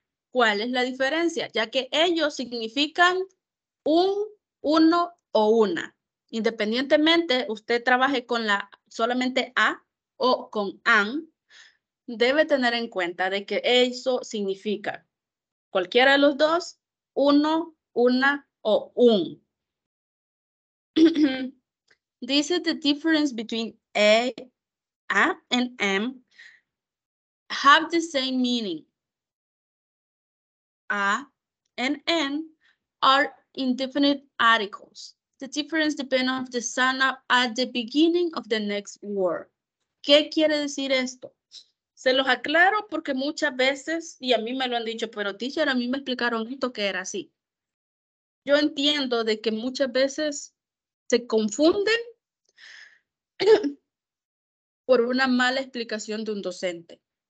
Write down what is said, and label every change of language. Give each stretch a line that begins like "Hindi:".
Spanish: ¿Cuál es la diferencia? Ya que ellos significan un, uno o una. Independientemente, usted trabaje con la solamente a o con an, debe tener en cuenta de que eso significa cualquiera de los dos, uno, una o un. Dice
English: the difference between a and am have the same meaning. A and N are indefinite articles. The difference depends on the sound at the beginning of the next word.
Spanish: ¿Qué quiere decir esto? Se los aclaro porque muchas veces, y a mí me lo han dicho, pero teacher, a mí me explicaron esto que era así. Yo entiendo de que muchas veces se confunden por una mala explicación de un docente.